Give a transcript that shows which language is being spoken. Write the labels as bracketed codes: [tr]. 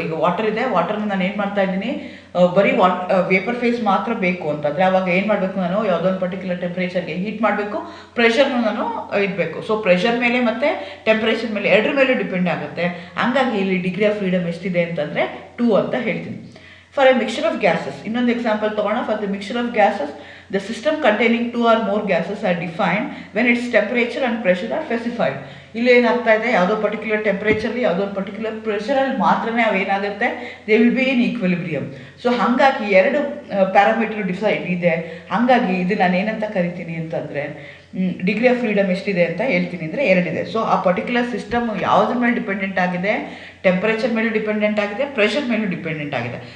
[kn] ಈಗ ವಾಟರ್ ಇದೆ, ವಾಟರ್ನ ನಾನು ಏನು ಮಾಡ್ತಾ ಇದ್ದೀನಿ, ಬರೀ ವೇಪರ್ ಫೇಸ್ ಮಾತ್ರ ಬೇಕು ಅಂತಂದರೆ ಅವಾಗ ಏನು ಮಾಡಬೇಕು, ನಾನು ಯಾವುದೋ ಒಂದು ಪರ್ಟಿಕ್ಯುಲರ್ ಟೆಂಪ್ರೇಚರ್ಗೆ ಹೀಟ್ ಮಾಡಬೇಕು, ಪ್ರೆಷರ್ನ ನಾನು ಇಡಬೇಕು. ಸೊ ಪ್ರೆಷರ್ ಮೇಲೆ ಮತ್ತು ಟೆಂಪ್ರೇಚರ್ ಮೇಲೆ ಎರಡರ ಮೇಲೂ ಡಿಪೆಂಡ್ ಆಗುತ್ತೆ. ಹಂಗಾಗಿ ಇಲ್ಲಿ ಡಿಗ್ರಿ ಆಫ್ ಫ್ರೀಡಮ್ ಎಷ್ಟಿದೆ ಅಂತಂದರೆ 2 ಅಂತ ಹೇಳ್ತೀನಿ. [en] for a mixture of gases, [kn] ಇನ್ನೊಂದು ಎಕ್ಸಾಂಪಲ್ ತೊಗೊಳ್ಳೋಣ. [en] For the mixture of gases, the system containing 2 or more gases are defined when its temperature and pressure are specified. [kn] ಇಲ್ಲಿ ಏನಾಗ್ತಾ ಇದೆ, ಯಾವುದೋ ಪರ್ಟಿಕ್ಯುಲರ್ ಟೆಂಪ್ರೇಚರ್ಲಿ ಯಾವುದೋ ಒಂದು ಪರ್ಟಿಕ್ಯುಲರ್ ಪ್ರೆಷರಲ್ಲಿ ಮಾತ್ರನೇ ಅವು ಏನಾಗುತ್ತೆ, [en] They will be in equilibrium. [kn] So ಹಾಗಾಗಿ ಎರಡು ಪ್ಯಾರಾಮೀಟರ್ ಡಿಸೈಡ್ ಇದೆ. ಹಾಗಾಗಿ ಇದು ನಾನು ಏನಂತ ಕರಿತೀನಿ ಅಂತಂದರೆ, ಡಿಗ್ರಿ ಆಫ್ ಫ್ರೀಡಮ್ ಎಷ್ಟಿದೆ ಅಂತ ಹೇಳ್ತೀನಿ ಅಂದರೆ 2 ಇದೆ. ಸೊ ಆ ಪರ್ಟಿಕ್ಯುಲರ್ ಸಿಸ್ಟಮ್ ಯಾವುದ್ರ ಮೇಲೆ ಡಿಪೆಂಡೆಂಟ್ ಆಗಿದೆ, ಟೆಂಪ್ರೇಚರ್ ಮೇಲೂ ಡಿಪೆಂಡೆಂಟ್ ಆಗಿದೆ, ಪ್ರೆಷರ್ ಮೇಲೂ ಡಿಪೆಂಡೆಂಟ್ ಆಗಿದೆ.